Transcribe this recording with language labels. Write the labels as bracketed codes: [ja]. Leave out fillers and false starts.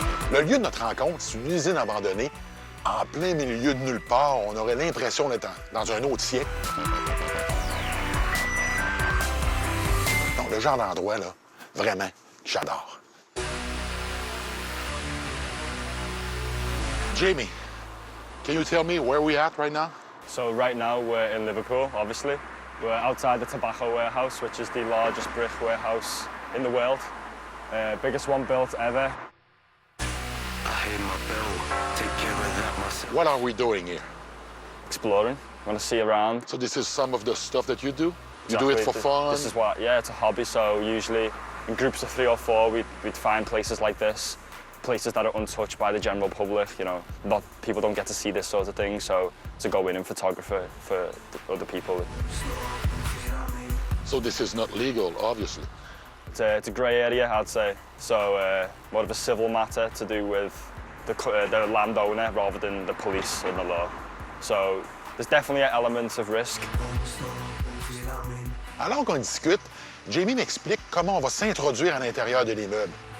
[fr] Le lieu de notre rencontre, c'est une usine abandonnée, en plein milieu de nulle part. On aurait l'impression d'être dans un autre siècle. Donc, le genre d'endroit, là, vraiment, j'adore. [en] Jamie, can you tell me where we're at right now? So right now we're in Liverpool, obviously. We're outside the tobacco warehouse, which is the largest brick warehouse in the world. Biggest one built ever. What are we doing here? Exploring. Want to see around. So this is some of the stuff that you do? You Exactly. do it for fun? This is what, yeah, it's a hobby. So usually in groups of 3 or 4, we'd find places like this, places that are untouched by the general public. You know, not people don't get to see this sort of thing. So to go in and photograph for other people. So this is not legal, obviously. It's a grey area, I'd say. So more of a civil matter to do with the landowner rather than the police and the law. So there's definitely an element of risk. [fr] Alors qu'on discute, Jamie m'explique comment on va s'introduire à l'intérieur de l'immeuble.